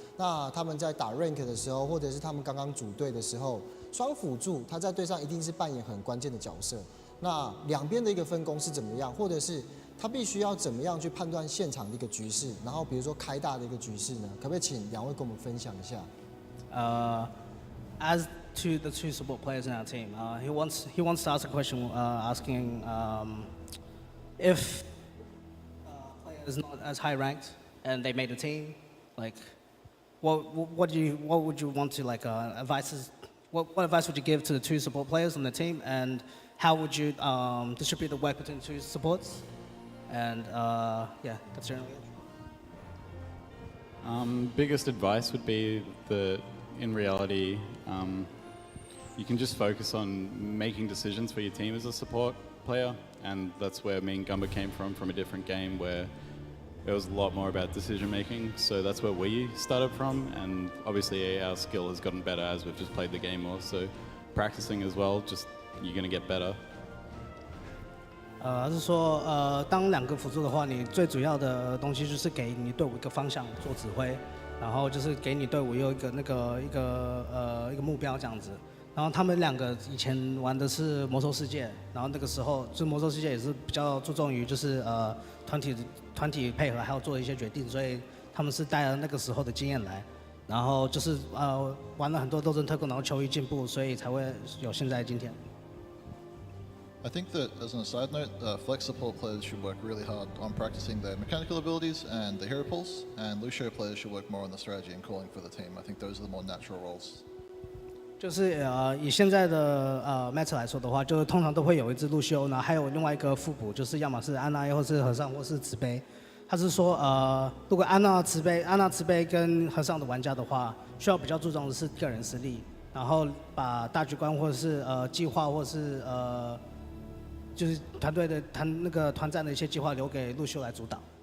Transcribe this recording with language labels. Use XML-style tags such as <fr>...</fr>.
<zh>那他们在打 rank 的时候，或者是他们刚刚组队的时候，双辅助他在队上一定是扮演很关键的角色。那两边的一个分工是怎么样，或者是他必须要怎么样去判断现场的一个局势，然后比如说开大的一个局势呢？可不可以请2位跟我们分享一下</zh> <en>？As to the 2 support players in our team, he wants to ask a question, asking if is not as high ranked and they made a team, like what would you want to like advise what advice would you give to the 2 support players on the team, and how would you distribute the work between 2 supports? And yeah, that's generally it. Biggest advice would be that in reality, you can just focus on making decisions for your team as a support player, and that's where me and Gumba came from a different game where it was a lot more about decision making. So that's where we started from, and obviously our skill has gotten better as we've just played the game more. So practicing as well, just you're gonna get better.</en> <zh>他是说，当2个辅助的话，你最主要的东西就是给你队伍一个方向做指挥，然后就是给你队伍有一个一个目标这样子。然后他们2个以前玩的是魔兽世界，然后那个时候就魔兽世界也是比较注重于就是团体配合，还有做一些决定，所以他们是带了那个时候的经验来，然后就是玩了很多斗争特工，然后求于进步，所以才会有现在今天。</zh> <en>I think that, as an aside note, flex support players should work really hard on practicing their mechanical abilities and the hero pulls, and Lucio players should work more on the strategy and calling for the team. I think those are the more natural roles.</en> <zh>就是以现在的match 来说的话，就是通常都会有一只路修，然后还有另外一个副补，就是要么是安娜，或是和尚，或是慈悲。他是说如果安娜慈悲跟和尚的玩家的话，需要比较注重的是个人实力，然后把大局观或者是计划或者是就是团队的团战的一些计划留给路修来主导。</zh>